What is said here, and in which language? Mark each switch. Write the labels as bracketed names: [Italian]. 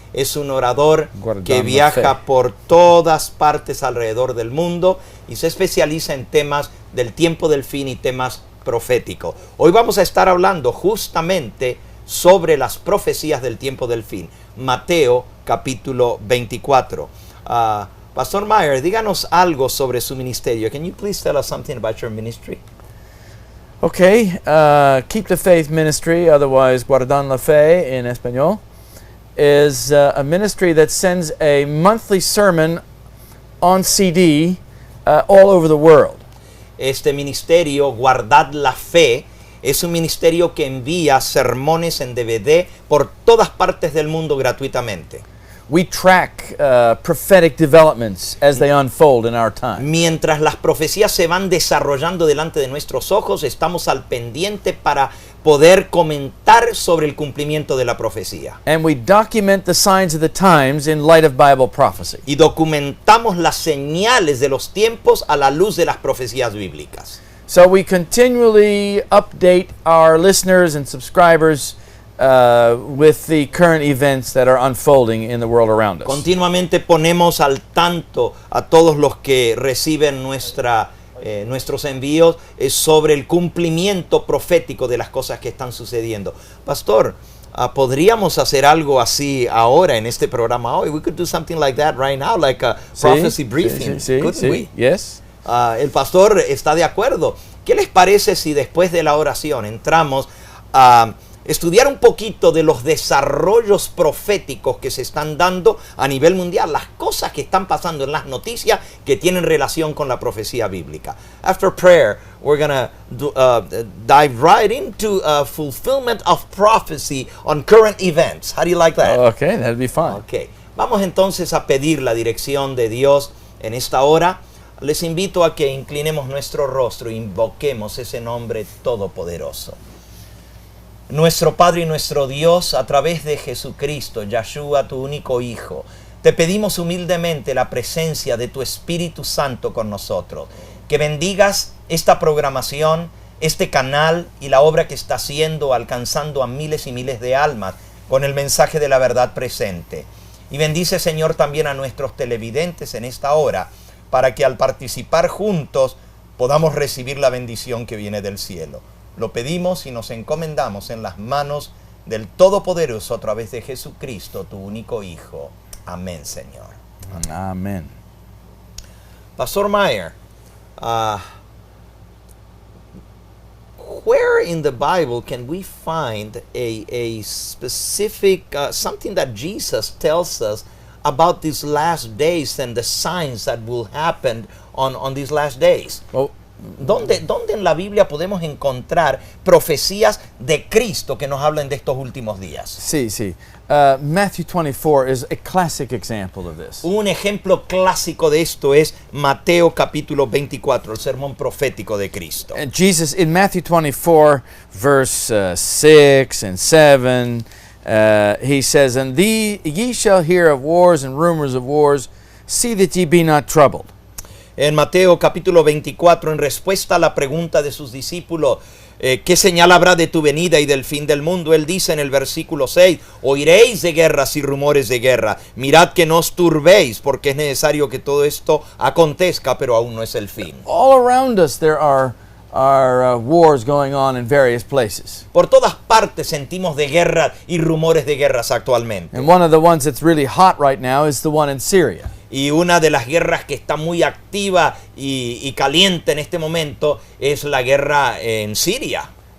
[Spanish] Es un orador que viaja por todas partes alrededor del mundo y se especializa en temas del tiempo del fin y temas proféticos. Hoy vamos a estar hablando justamente sobre las profecías del tiempo del fin. Mateo capítulo 24. Pastor Meyer, díganos algo sobre su ministerio. [English] Can you please tell us something about your ministry? Okay, Keep the Faith Ministry, otherwise Guardando la Fe in español, is a ministry that sends a monthly sermon on CD all over the world. [Spanish] Este ministerio, Guardad la Fe, es un ministerio que envía sermones en DVD por todas partes del mundo gratuitamente. [English] We track prophetic developments as they unfold in our time. [Spanish] Mientras las profecías se van desarrollando delante de nuestros ojos, estamos al pendiente para poder comentar sobre el cumplimiento de la profecía. [English] And we document the signs of the times in light of Bible prophecy. [Spanish] Y documentamos las señales de los tiempos a la luz de las profecías bíblicas. [English] So we continually update our listeners and subscribers with the current events that are unfolding in the world around us. [Spanish] Continuamente ponemos al tanto a todos los que reciben nuestros envíos sobre el cumplimiento profético de las cosas que están sucediendo. Pastor, ¿podríamos hacer algo así ahora en este programa hoy? [English] We could do something like that right now, like a prophecy briefing. Couldn't we? Yes. [Spanish] El pastor está de acuerdo. ¿Qué les parece si después de la oración entramos a estudiar un poquito de los desarrollos proféticos que se están dando a nivel mundial, las cosas que están pasando en las noticias que tienen relación con la profecía bíblica? [English] After prayer, we're going to dive right into fulfillment of prophecy on current events. How do you like that? Okay, that'd be fun. Okay. [Spanish] Vamos entonces a pedir la dirección de Dios en esta hora. Les invito a que inclinemos nuestro rostro e invoquemos ese nombre todopoderoso. Nuestro Padre y nuestro Dios, a través de Jesucristo, Yahshua, tu único Hijo, te pedimos humildemente la presencia de tu Espíritu Santo con nosotros. Que bendigas esta programación, este canal y la obra que está haciendo, alcanzando a miles y miles de almas con el mensaje de la verdad presente. Y bendice, Señor, también a nuestros televidentes en esta hora, para que al participar juntos podamos recibir la bendición que viene del cielo. Lo pedimos y nos encomendamos en las manos del Todopoderoso a través de Jesucristo, tu único Hijo. Amén, Señor. [English] Amen. Pastor Meyer, where in the Bible can we find a specific, something that Jesus tells us about these last days and the signs that will happen on these last days? Well, [Spanish] ¿Dónde en la Biblia podemos encontrar profecías de Cristo que nos hablen de estos últimos días? sí. [English] Matthew 24 is a classic example of this. [Spanish] Un ejemplo clásico de esto es Mateo capítulo 24, el sermón profético de Cristo. [English] And Jesus, in Matthew 24, verse 6 and 7, he says, And ye shall hear of wars and rumors of wars, see that ye be not troubled. [Spanish] En Mateo capítulo 24, en respuesta a la pregunta de sus discípulos, ¿qué señal habrá de tu venida y del fin del mundo? Él dice en el versículo 6, oiréis de guerras y rumores de guerra. Mirad que no os turbéis, porque es necesario que todo esto acontezca, pero aún no es el fin. [English] All around us there are wars going on in various places. [Spanish] Por todas partes sentimos de guerra y rumores de guerras actualmente. [English] And one of the ones that's really hot right now is the one in Syria. [Spanish] Y una de las guerras que está muy activa y caliente en este momento es la guerra en Siria.